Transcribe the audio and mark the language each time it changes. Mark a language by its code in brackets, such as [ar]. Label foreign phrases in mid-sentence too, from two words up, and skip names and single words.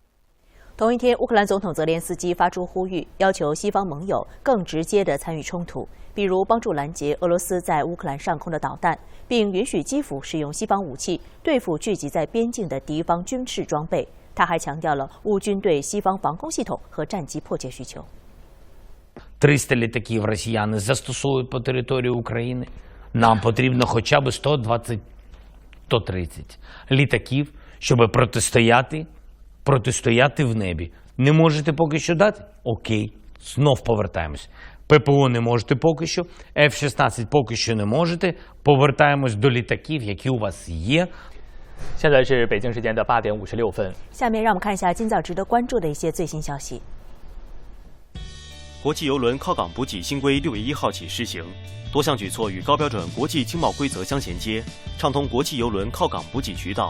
[zh] 同一天，乌克兰总统泽连斯基发出呼吁，要求西方盟友更直接地参与冲突，比如帮助拦截俄罗斯在乌克兰上空的导弹，并允许基辅使用西方武器对付聚集在边境的敌方军事装备。他还强调了乌军对西方防空系统和战机迫切需求。 [uk] 300 літаків росіяни застосовують по території України. Нам потрібно хоча б 120-130 літаків, щоб протистояти в небі. Не можете поки що дати? Окей, знов повертаємось. ППО не можете поки що, F-16 поки що не можете. Повертаємось до літаків, які у вас є. [zh] 现在是北京时间的8点56分。下面让我们看一下今早值得关注的一些最新消息。国际邮轮靠港补给新规6月1号起施行，多项举措与高标准国际经贸规则相衔接，畅通国际邮轮靠港补给渠道。